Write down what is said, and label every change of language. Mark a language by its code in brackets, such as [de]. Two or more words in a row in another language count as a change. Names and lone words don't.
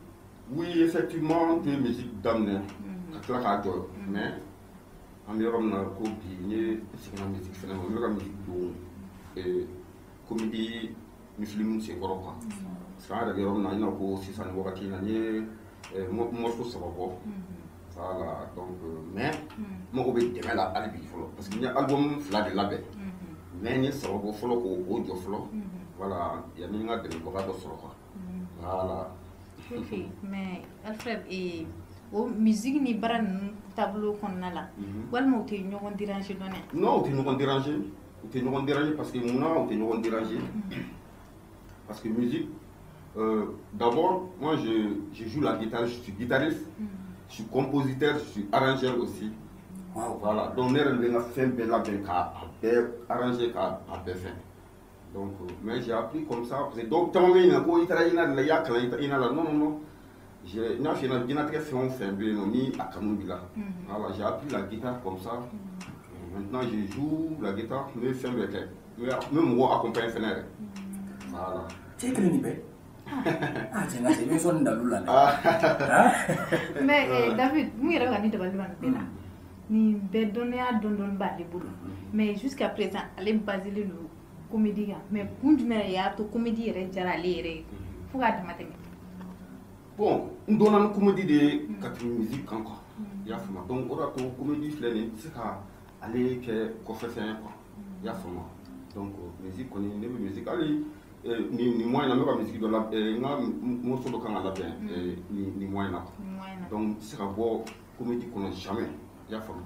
[fr] oui effectivement [bm] n ye musique daminɛ ka tila k'a jɔ mais an bɛ yɔrɔ min na ko bi n ye seginna musique fɛnɛ ma n bɛ ka musique don comédie ni film senkɔrɔ quoi [fr] parce que [bm] an yɛrɛ bɛ yɔrɔ min na i n'a ko sisan nin wagati in na n ye morceau saba bɔ [fr] voilà donc mais [bm] mago bɛ dɛmɛ la hali bi fɔlɔ [fr] parce que [bm] n ye album 2 de labɛn mais n ye saba bɔ fɔlɔ k'o jɔ fɔlɔ voilà yanni n ka dɛmɛbaga dɔ sɔrɔ [fr] quoi voilà. [bm] ok mais Alfred o musique ni baara ninnu taabolo kɔnɔna la walima u tɛ ɲɔgɔn déranger dɔɔni [fr] non [bm] u tɛ ɲɔgɔn [fr] déranger [bm] u tɛ ɲɔgɔn [fr] déranger parce que [bm] munna u tɛ ɲɔgɔn [fr] déranger parce que musique d'abord moi je joue la guitare je suis guitariste je suis compositeur je suis arrangeur aussi voilà donc [bm] ne yɛrɛ de bɛ n ka fɛn bɛɛ labɛn k'a bɛɛ arranger k'a bɛɛ fɛn donc [fr] mais j'ai appris comme ça parce que donc [bm] caman bɛ ɲininka ko i taara INA de la i y'a kalan INA la [fr] non non non [bm] n y'a f'i ɲɛna diɲɛlatigɛ fɛn o fɛn bɛ yen nɔ ni a kanu b'i la [fr] voilà j'ai appris la guitare comme ça maintenant je joue la guitare [bm] n bɛ fɛn bɛɛ kɛ n bɛ mɔgɔw accompagner fɛnɛ yɛrɛ voilà. cɛ kelen nin bɛɛ cɛ nka cɛ i bɛ sɔn nin dalu la dɛ mais David mun yɛrɛ bɛ ka ni dabali ban nin bɛɛ la nin bɛɛ dɔnniya dɔɔni b'ale bolo [fr] mais jusqu'à présent [bm] ale baselen don comédie kan mais kun jumɛn de y'a to comédie yɛrɛ diyara ale yɛrɛ ye fo k'a dama tɛmɛ bon n donna ni comédie de ye ka tɛmɛ musique kan quoi i y'a faamu donc o de y'a to comédie filɛ nin ye n tɛ se ka ale kɛ kɔfɛ fɛn ye quoi i y'a faamu donc musique kɔni ne bɛ musique hali nin mois in na n bɛ ka musique dɔ labɛn n ka morceau dɔ kan ka labɛn nin mois in na quoi donc n tɛ se ka bɔ comédie kɔnɔ jamais i y'a faamu